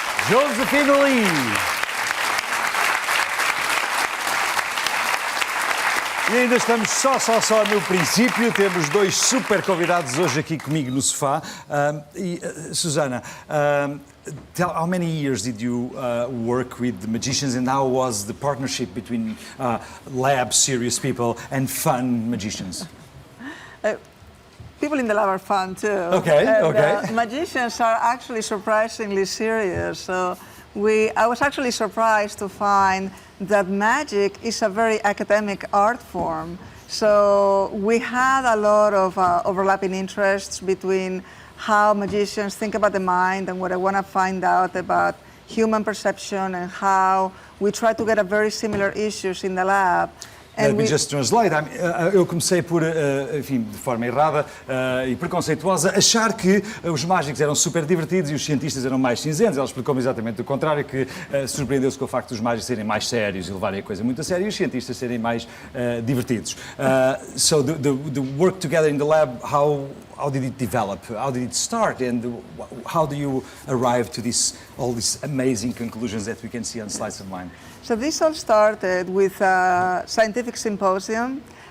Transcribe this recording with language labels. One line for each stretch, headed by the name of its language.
Portuguese: Josephine Lee! E ainda estamos só no princípio. Temos dois super convidados hoje aqui comigo no sofá.
English: Susana, how many years did you work with the magicians, and how was the partnership between lab, serious people, and fun magicians? People in the lab are fun too. Okay, okay. Magicians are actually surprisingly serious. So I was actually surprised to find that magic is a very academic art form. So we had a lot of overlapping interests between how magicians think about the mind and what I want to find out about human perception, and how we try to get at very similar issues in the lab. Let me just translate.
Portuguese: Eu comecei por, enfim, de forma errada e preconceituosa, achar que os mágicos eram super divertidos e os cientistas eram mais cinzentos. Ela explicou-me exatamente o contrário, que surpreendeu-se com o facto dos mágicos serem mais sérios e levarem a coisa muito a sério, e os cientistas serem mais divertidos.
English: So the work together in the lab, how did it develop? How did it start? And how do you arrive to all these amazing conclusions that we can see on Sleight of Mine? So this all started with a scientific symposium.